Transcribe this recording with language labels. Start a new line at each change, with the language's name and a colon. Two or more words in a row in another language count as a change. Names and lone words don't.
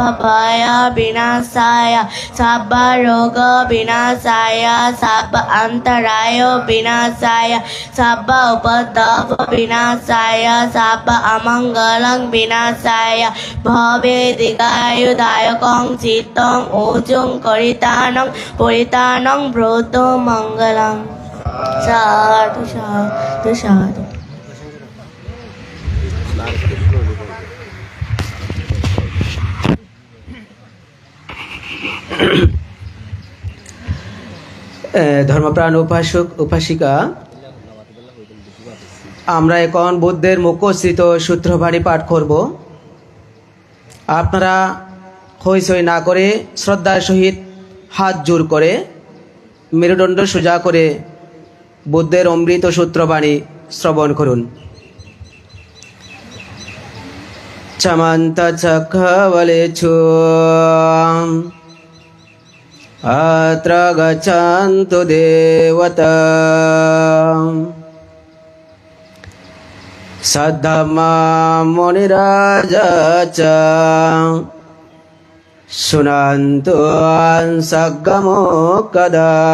Pali: Bhaya Vinasaya Sabba Roga Vinasaya Sabba Antaraya Vinasaya Sabba Upadava Vinasaya Sabba Amangalang Vinasaya Bhave Digayudaya Kongchitang Ujung Koritanang Poritanang Broto Mangalang Sadhu Sadhu Sadhu
Bangla: ধর্মপ্রাণ উপাসক উপাসিকা, আমরা এখন বুদ্ধের মুখস্থিত সূত্রবাণী পাঠ করব। আপনারা হইচই না করে শ্রদ্ধার সহিত হাত জোর করে মেরুদণ্ড সোজা করে বুদ্ধের অমৃত সূত্রবাণী শ্রবণ করুন।
Pali: চামান্ত চক্রবলেছু अत्र गच्छन्तु देवता सद्धम्मा मुनिराजा च शृण्वन्तु सग्गमोक्कदा